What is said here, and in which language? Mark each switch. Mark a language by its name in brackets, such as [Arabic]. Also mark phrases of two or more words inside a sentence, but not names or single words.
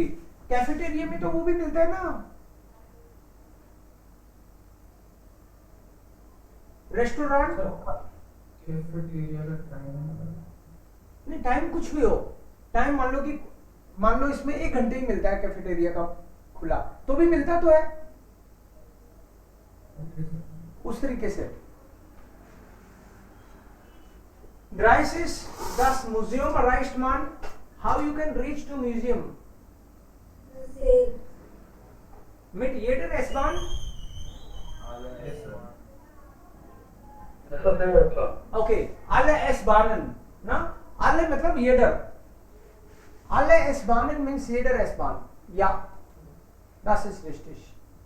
[Hindi] कैफेटेरिया में तो वो भी मिलता है ना, रेस्टोरेंट। कैफेटेरिया का टाइम नहीं, टाइम कुछ भी हो, टाइम मान लो इसमें 1 घंटे ही मिलता है कैफेटेरिया का खुला, तो भी मिलता तो है। [English] Okay, sir. [Hindi] उस तरीके से [German] Dreißig, das Museum erreicht man. [English] How you can reach to museum? Say, [German] Mit jeder S-Bahn? [English] Yes, sir. [Hindi] ऐसा नहीं होता। [German] Okay, alle S-Bahnen, ना? Alle मतलब jeder. Alle S-Bahnen [English] means [German] jeder S-Bahn. Ja, das ist richtig.